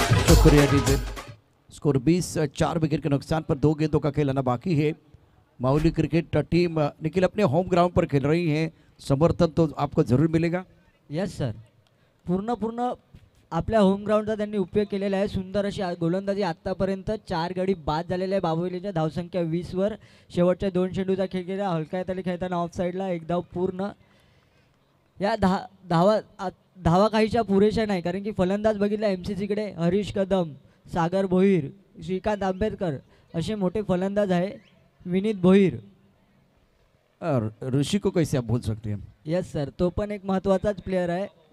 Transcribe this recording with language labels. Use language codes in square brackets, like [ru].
[hi] शुक्रिया DJ. Score 20, 4 wicket के नुकसान पर 2 गेंदों का खेल आना बाकी है। माउली क्रिकेट टीम निखिल अपने होम ग्राउंड पर खेल रही है, समर्थन तो आपको जरूर मिलेगा। [mr] यस सर, पूर्ण आपल्या होम ग्राउंडचा त्यांनी उपयोग केलेला आहे। सुंदर अशी गोलंदाजी आत्तापर्यंत 4 गडी बाद झालेले आहे। बाबुलीच्या धावसंख्या 20 वर शेवटच्या 2 चेंडूचा खेळ केला। हलक्या तली खेळताना ऑफ साईडला एक धाव पूर्ण। या धावा काहीच्या पुरेशा नाही, कारण की फलंदाज बघितला MCCकडे हरीश कदम, सागर भोईर, श्रीकांत आंबेडकर असे मोठे फलंदाज आहे। विनीत भोईर [hi] और ऋषि को कैसे आप भूल सकते हैं। [mr] यस सर, तो पण एक महत्त्वाचाच प्लेयर आहे।